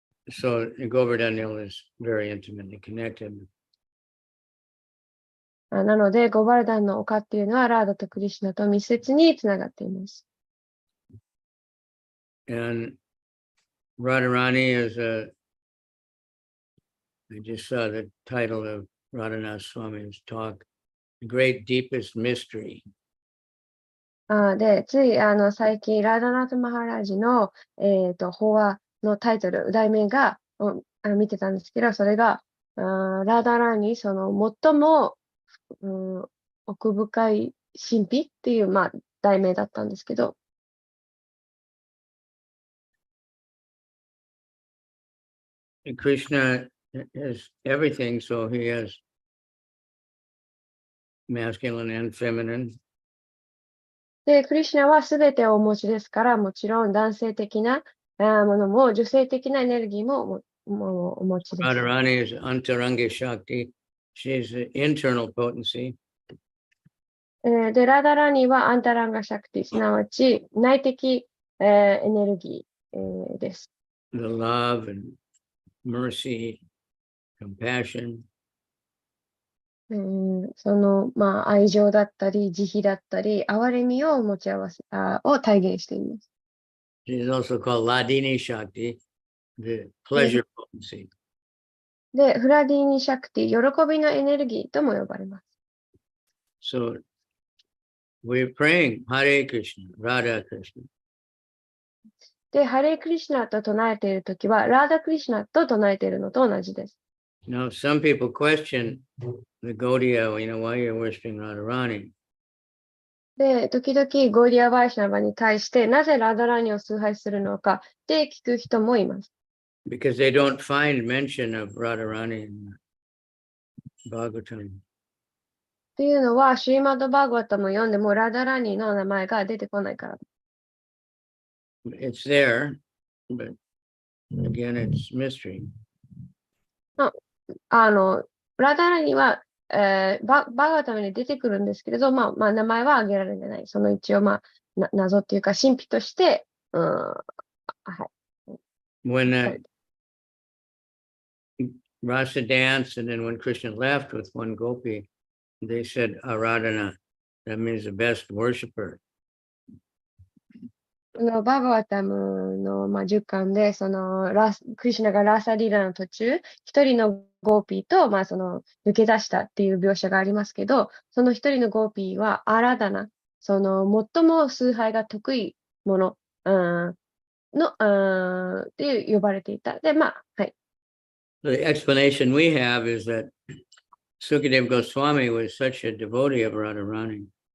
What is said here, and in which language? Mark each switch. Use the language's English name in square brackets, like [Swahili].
[English] So Govardhan Hill is very intimately connected. [Japanese] なので、ゴバルダンの丘っていうのは、ラーダとクリシュナと密接につながっています。 [English] And Radharani is I just saw the title of Radhanath Swami's talk, The Great Deepest Mystery. [Japanese] で、つい最近、ラーダナート・マハラージの、法話のタイトル、題名が見てたんですけど、それが、ラーダラーにその最も、奥深い神秘っていう、題名だったんですけど、 [English] Krishna has everything, so he has masculine and feminine. [Japanese] で、クリシュナはすべてをお持ちですから、もちろん男性的なものも、女性的なエネルギーもお持ちです。 [English] Radharani is Antaranga Shakti. She's the internal potency. [Japanese] で、ラダラニはアンタランガシャクティ、すなわち内的、エネルギー、です。 [English] The love and mercy, compassion. [Japanese] その、愛情だったり、慈悲だったり、憐れみを持ち合わせ、を体現しています。 [English] It is also called Ladini Shakti, the pleasure potency. [Japanese] で、フラディーニシャクティ、喜びのエネルギーとも呼ばれます。 [English] So we're praying Hare Krishna, Radha Krishna. [Japanese] で、ハレークリシュナと唱えているときは、ラーダクリシュナと唱えているのと同じです。 [English] Now, some people question the Gaudiya, why you're worshiping Radharani. [Japanese] で、時々ゴーディア・バイシュナバに対して、なぜラダラーニを崇拝するのかって聞く人もいます。 [English] Because they don't find mention of Radharani in Bhagavatam. [Japanese] っていうのは、シュリマッド・バーガワタも読んでも、ラダラーニの名前が出てこないから。 [English] It's there, but again, it's mystery. [Japanese] ラダラーニは、バーガワタムに出てくるんですけれど、名前は挙げられてない。その一応、謎っていうか、神秘として、はい。 [English] When Rasa danced, and then when Krishna left with one gopi, they said Aradhana. That means the best worshiper. [Japanese] バーガワタムの、10巻で、クリシュナがラーサリーラの途中、一人のゴーピーと、抜け出したっていう描写がありますけど、その一人のゴーピーはアラダナ、最も崇拝が得意もの、って呼ばれていた。で、はい。 [English] The explanation we have is that Sukadeva Goswami was such a devotee of Radharani.